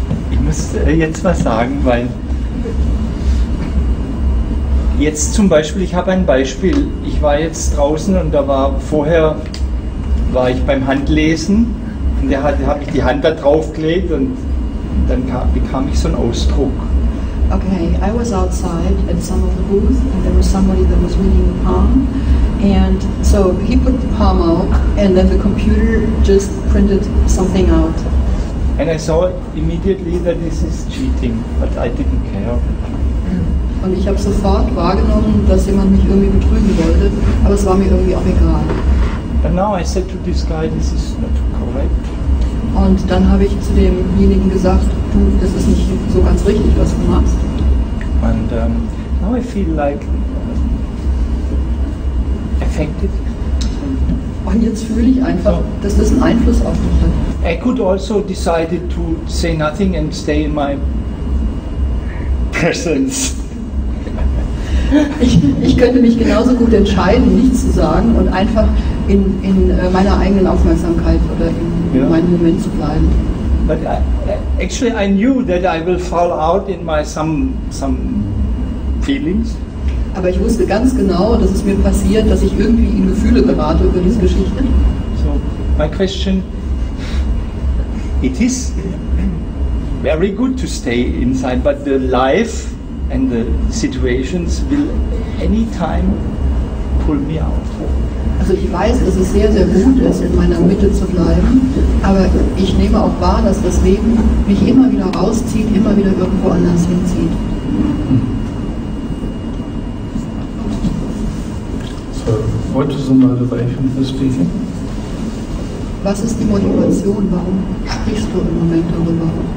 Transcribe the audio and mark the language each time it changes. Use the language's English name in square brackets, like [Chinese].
[German] Ich muss jetzt was sagen, weil jetzt zum Beispiel, ich habe ein Beispiel, ich war jetzt draußen und vorher war ich beim Handlesen und da habe ich die Hand da drauf gelegt und dann bekam ich so einen Ausdruck. [English] Okay, I was outside at some of the booths and there was somebody that was reading the palm, and so he put the palm out and then the computer just printed something out. And I saw immediately that this is cheating, but I didn't care. [German] Und ich habe sofort wahrgenommen, dass jemand mich irgendwie betrügen wollte, aber es war mir irgendwie auch egal. [English] And now I said to this guy, this is not correct. [German] Und dann habe ich zu demjenigen gesagt, du, das ist nicht so ganz richtig, was du machst. [English] And now I feel like affected. [German] Und jetzt fühle ich einfach, dass das einen Einfluss auf mich hat. [English] I could also decided to say nothing and stay in my presence. [German] Ich könnte mich genauso gut entscheiden, nichts zu sagen und einfach in meiner eigenen Aufmerksamkeit oder in meinem Moment zu bleiben. [English] But actually I knew that I will fall out in my some feelings. [German] Aber ich wusste ganz genau, dass es mir passiert, dass ich irgendwie in Gefühle gerate über diese Geschichte. [English] So my question, it is very good to stay inside, but the life and the situations will anytime pull me out. [German] Also ich weiß, dass es sehr, sehr gut ist, in meiner Mitte zu bleiben, aber ich nehme auch wahr, dass das Leben mich immer wieder rauszieht, immer wieder irgendwo anders hinzieht. [English] So, what is the motivation for speaking? [German] Was ist die Motivation? Warum sprichst du im Moment darüber?